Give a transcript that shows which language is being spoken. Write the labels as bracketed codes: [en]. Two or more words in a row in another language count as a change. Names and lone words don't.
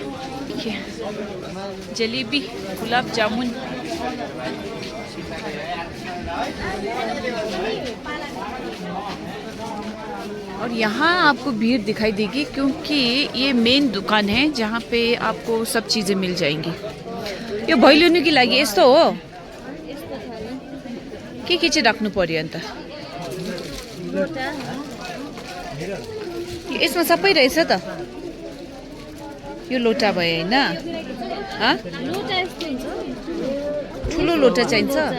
[hi] देखिए, जलेबी, गुलाब जामुन। और यहाँ आपको भीड़ दिखाई देगी क्योंकि ये मेन दुकान है जहाँ पे आपको सब चीज़ें मिल जाएंगी। [ne] यो भैलेनी की लागि यस्तो हो के चाहिँ राख्नु पर्यो अन्त? यसमा सबै रहेछ त। यो लोटा भयो होइन? ठुलो लोटा चाहिन्छ।